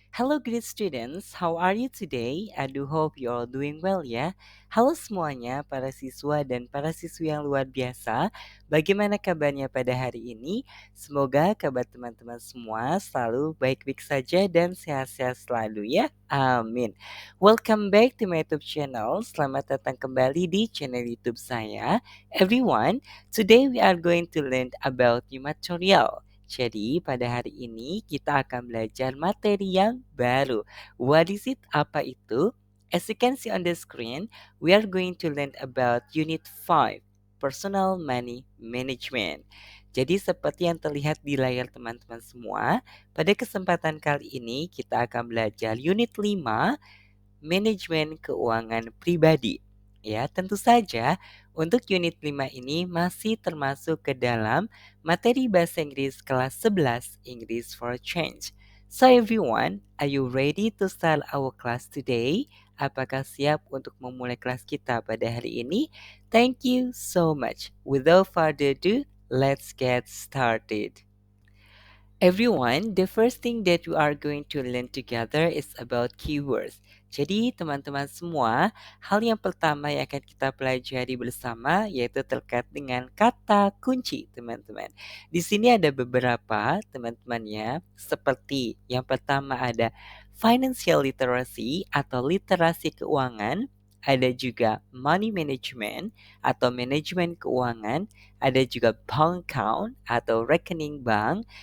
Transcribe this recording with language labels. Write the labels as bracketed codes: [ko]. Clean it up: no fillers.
[en] Hello great students, how are you today? I do hope you all doing well ya. [id] Halo semuanya para siswa dan para siswi yang luar biasa. Bagaimana kabarnya pada hari ini? Semoga kabar teman-teman semua selalu baik-baik saja dan sehat-sehat selalu ya. [en] Amin. Welcome back to my YouTube channel. [id] Selamat datang kembali di channel YouTube saya. [en] Everyone, today we are going to learn about new material. [id] Jadi pada hari ini kita akan belajar materi yang baru. [en] What is it? [id] Apa itu? [en] As you can see on the screen, we are going to learn about Unit 5, Personal Money Management. [id] Jadi seperti yang terlihat di layar teman-teman semua, pada kesempatan kali ini kita akan belajar Unit 5, Manajemen Keuangan Pribadi. Ya, tentu saja untuk unit 5 ini masih termasuk ke dalam materi bahasa Inggris kelas 11 English for Change. [en] So everyone, are you ready to start our class today? [id] Apakah siap untuk memulai kelas kita pada hari ini? [en] Thank you so much. Without further ado, let's get started. Everyone, the first thing that we are going to learn together is about keywords. [id] Jadi, teman-teman semua, hal yang pertama yang akan kita pelajari bersama yaitu terkait dengan kata kunci, teman-teman. Di sini ada beberapa, teman-teman ya, seperti yang pertama ada financial literacy atau literasi keuangan, ada juga money management atau manajemen keuangan, ada juga bank account atau rekening bank,